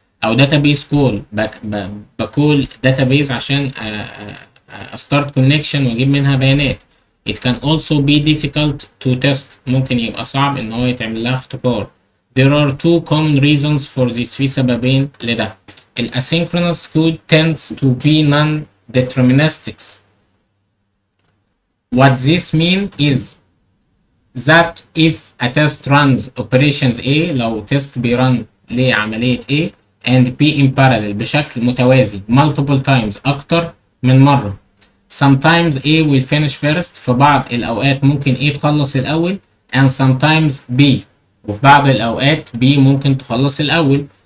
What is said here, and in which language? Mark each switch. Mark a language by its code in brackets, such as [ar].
[ar] او داتابيز كول، بكول داتابيز عشان استارت كونكشن واجيب منها بيانات. [en] It can also be difficult to test، [ar] ممكن يبقى صعب ان هو يتعمل لها اختبار. [en] There are two common reasons for this، [ar] في سببين لده. [en] ال asynchronous code tends to be non-deterministics. What this means is that if a test runs operations A، [ar] لو تيست بيرن لعملية A [en] and B in parallel [ar] بشكل متوازي [en] multiple times [ar] أكتر من مرة. [en] Sometimes A will finish first، [ar] في بعض الأوقات ممكن A تخلص الأول [en] and sometimes B، [ar] وفي بعض الأوقات B ممكن تخلص الأول.